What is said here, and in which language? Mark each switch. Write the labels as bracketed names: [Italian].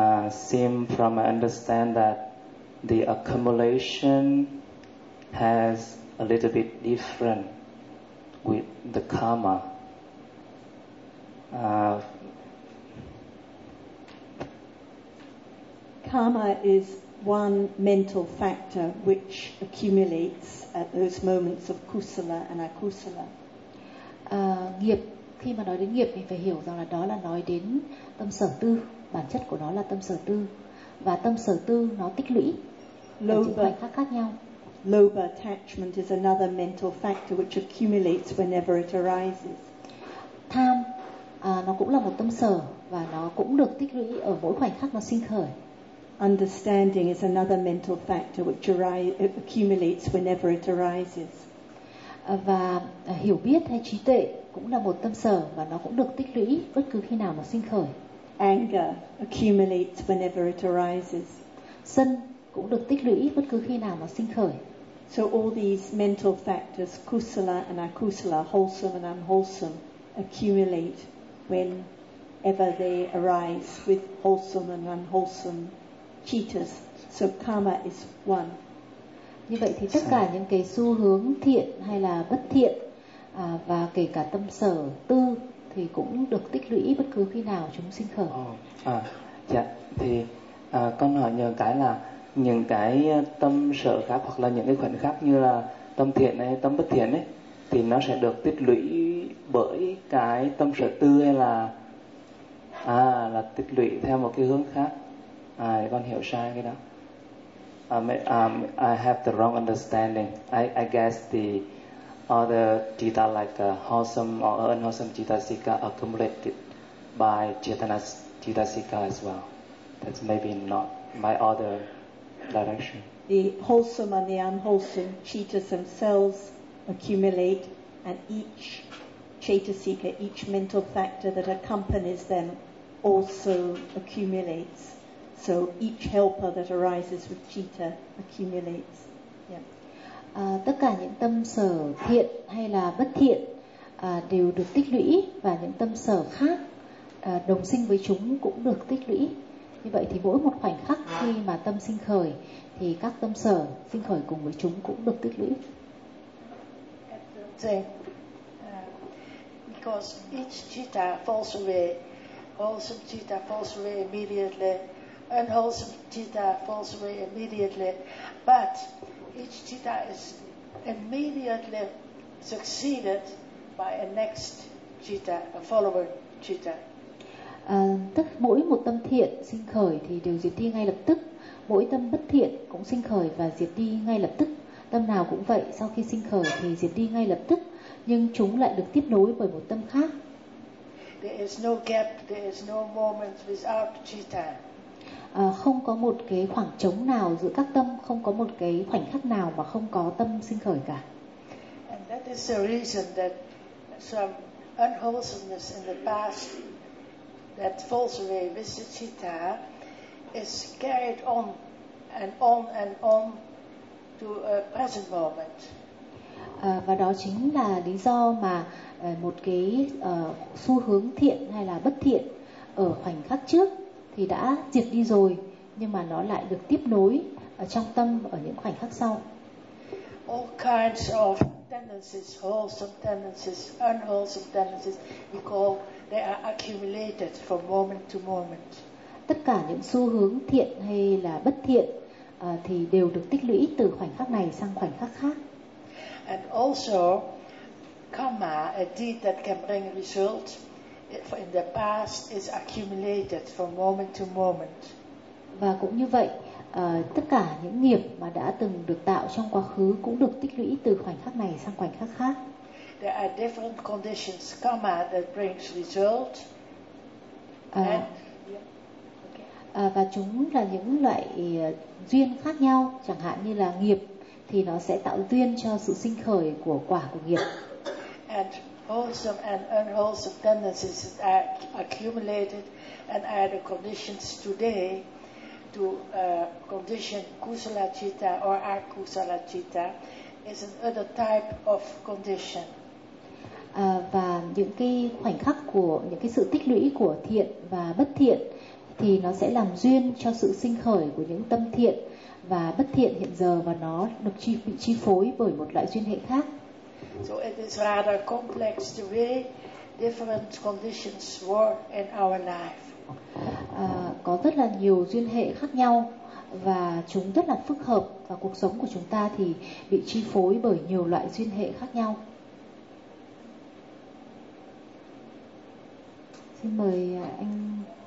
[English] Seem from my understand that the accumulation has a little bit different with the karma. Karma is one mental factor which accumulates at those moments of kusala and akusala. [Vietnamese] Nghiệp, khi mà nói đến nghiệp thì phải hiểu rằng là đó là nói đến tâm sở tư, bản chất của nó là tâm sở tư và tâm sở tư nó tích lũy. [Pali] Lobha, [Vietnamese] ở khác khác nhau. [English] Lobha attachment is another mental factor which accumulates whenever it arises. [Vietnamese] Tham, nó cũng là một tâm sở và nó cũng được tích lũy ở mỗi khoảnh khắc nó sinh khởi. [English] Understanding is another mental factor which accumulates whenever it arises. [Vietnamese] Và hiểu biết hay trí tuệ cũng là một tâm sở và nó cũng được tích lũy bất cứ khi nào nó sinh khởi. [English] anger accumulates whenever it arises. [Vietnamese] Sân cũng được tích lũy bất cứ khi nào mà sinh khởi. [English] So all these mental factors, kusala and akusala, wholesome and unwholesome, accumulate whenever they arise with wholesome and unwholesome cittas. So karma is one. [Vietnamese] Như vậy thì tất cả những cái xu hướng thiện hay là bất thiện và kể cả tâm sở tư thì cũng được tích lũy bất cứ khi nào chúng sinh khởi. Dạ, thì con hỏi nhờ cái là những cái tâm sở khác hoặc là những cái khoảnh khắc như là tâm thiện hay tâm bất thiện ấy, thì nó sẽ được tích lũy bởi cái tâm sở tư hay là là tích lũy theo một cái hướng khác? Con hiểu sai cái đó. [English] I have the wrong understanding. I guess the other citta like wholesome or unwholesome citta-sika accumulated by Chaitanya's citta-sika as well. That's maybe not my other direction. The wholesome and the unwholesome citta-sikas themselves accumulate, and each citta-sika, each mental factor that accompanies them also accumulates. So each helper that arises with citta accumulates. [Vietnamese] Tất cả những tâm sở thiện hay là bất thiện đều được tích lũy, và những tâm sở khác đồng sinh với chúng cũng được tích lũy. Như vậy thì mỗi một khoảnh khắc khi mà tâm sinh khởi thì các tâm sở sinh khởi cùng với chúng cũng được tích lũy. [English] Because each citta falls away, wholesome citta falls away immediately, unwholesome citta falls away immediately, but each citta is immediately succeeded by a next citta, a follower citta. [Vietnamese] Tức mỗi một tâm thiện sinh khởi thì đều diệt đi ngay lập tức. Mỗi tâm bất thiện cũng sinh khởi và diệt đi ngay lập tức. Tâm nào cũng vậy, sau khi sinh khởi thì diệt đi ngay lập tức, nhưng chúng lại được tiếp nối bởi một tâm khác. [English] There is no gap, there is no moment without citta. [Vietnamese] Không có một cái khoảng trống nào giữa các tâm, không có một cái khoảnh khắc nào mà không có tâm sinh khởi cả. [English] And that is the reason that some unwholesomeness in the past that falls away with the citta is carried on and on and on to a present moment. [Vietnamese] Và đó chính là lý do mà một cái xu hướng thiện hay là bất thiện ở khoảnh khắc trước thì đã diệt đi rồi, nhưng mà nó lại được tiếp nối ở trong tâm ở những khoảnh khắc sau. [English] All kinds of tendencies, wholesome tendencies, unwholesome tendencies, we call they are accumulated from moment to moment. [Vietnamese] Tất cả những xu hướng thiện hay là bất thiện thì đều được tích lũy từ khoảnh khắc này sang khoảnh khắc khác. [English] And also karma, a deed that can bring results in the past, is accumulated from moment to moment. [Vietnamese] Và cũng như vậy, tất cả những nghiệp mà đã từng được tạo trong quá khứ cũng được tích lũy từ khoảnh khắc này sang khoảnh khắc khác. [English] There are different conditions, karma that brings result. [Vietnamese] Và chúng là những loại duyên khác nhau, chẳng hạn như là nghiệp thì nó sẽ tạo duyên cho sự sinh khởi của quả của nghiệp. [English] And wholesome and unwholesome tendencies are accumulated and are the conditions today to condition kusala citta or akusala citta is another type of condition. [Vietnamese] Và những cái khoảnh khắc của những cái sự tích lũy của thiện và bất thiện thì nó sẽ làm duyên cho sự sinh khởi của những tâm thiện và bất thiện hiện giờ, và nó được bị chi phối bởi một loại duyên hệ khác. [English] So it is rather complex the way different conditions work in our life. [Vietnamese] Có rất là nhiều duyên hệ khác nhau và chúng rất là phức hợp, và cuộc sống của chúng ta thì bị chi phối bởi nhiều loại duyên hệ khác nhau. Xin mời anh.